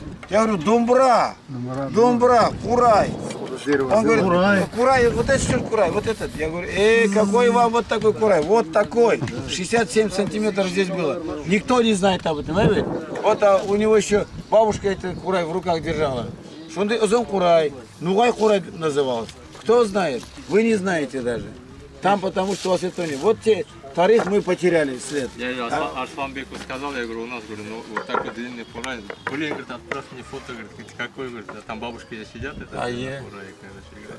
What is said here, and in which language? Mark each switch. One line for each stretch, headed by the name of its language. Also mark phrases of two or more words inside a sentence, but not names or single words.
Russian: Я говорю, думбра, курай. Он говорит, курай, вот это что ли курай, вот этот. Я говорю, какой вам вот такой курай? Вот такой, 67 сантиметров здесь было. Никто не знает об этом, понимаете? Вот у него еще бабушка этот курай в руках держала.
Tatar: Шундай узон курай, нугай курай назывался.
Russian: Кто знает? Вы не знаете даже. Там потому что у вас этого нет. Вот те тарих мы потеряли след. Я Арсланбеку сказал, я говорю, у нас, говорю, ну вот такой длинный курай. Блин, говорит, отправь мне фото, говорит, какой, говорит, а там бабушки сидят, это курай, короче, играет.